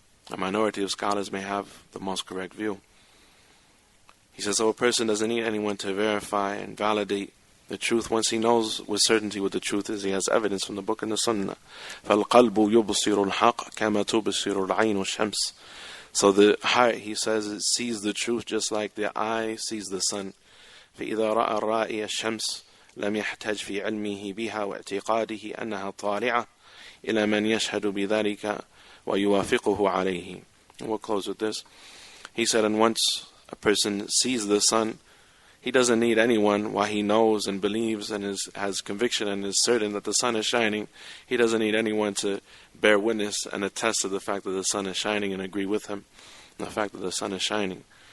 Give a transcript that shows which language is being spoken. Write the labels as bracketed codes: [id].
[en] A minority of scholars may have the most correct view. He says, so a person doesn't need anyone to verify and validate the truth once he knows with certainty what the truth is. He has evidence from the book and the sunnah. [ar] فَالْقَلْبُ يُبْصِرُ الْحَقِّ كَمَا تُبْصِرُ الْعَيْنُ الشَّمْسِ. [en] So the heart, he says, it sees the truth just like the eye sees the sun. [ar] فَإِذَا رَأَى الرَّائِيَ الشَّمْسِ لم يحتج في علمه بها واعتقاده أنها طالعة إلى من يشهد بذلك ويوافقه عليه. [en] And we'll close with this. He said, and once a person sees the sun, he doesn't need anyone while he knows and believes and has conviction and is certain that the sun is shining. He doesn't need anyone to bear witness and attest to the fact that the sun is shining and agree with him on the fact that the sun is shining.